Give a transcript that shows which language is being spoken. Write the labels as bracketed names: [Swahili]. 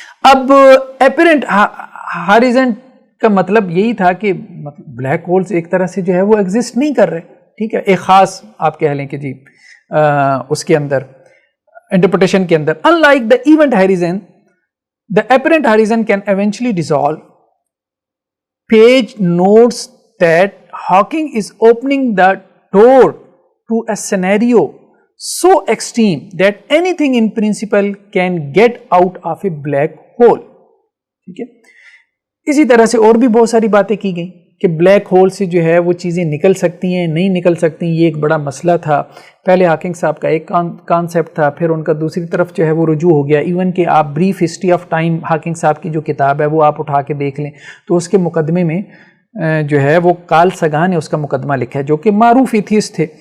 [Urdu] اب اپیرنٹ ہاریزن کا مطلب یہی تھا کہ بلیک ہولز ایک طرح سے جو ہے وہ ایگزسٹ نہیں کر رہے. ٹھیک ہے. ایک خاص آپ کہہ لیں کہ جی اس کے اندر انٹرپریٹیشن کے اندر [English] unlike the event horizon the apparent horizon can eventually dissolve. Page notes that Hawking is opening the door to a scenario so extreme that anything in principle can get out of a black hole. [Urdu] ٹھیک ہے. اسی طرح سے اور بھی بہت ساری باتیں کی گئیں کہ بلیک ہول سے جو ہے وہ چیزیں نکل سکتی ہیں نہیں نکل سکتی. یہ ایک بڑا مسئلہ تھا. پہلے ہاکنگ صاحب کا ایک کانسیپٹ تھا، پھر ان کا دوسری طرف جو ہے وہ رجوع ہو گیا. ایون کہ آپ brief history of time Hawking صاحب کی جو کتاب ہے وہ آپ اٹھا کے دیکھ لیں تو اس کے مقدمے میں جو ہے وہ کارل ساگان نے اس کا مقدمہ لکھا ہے جو کہ معروف ایتھیسٹ تھے.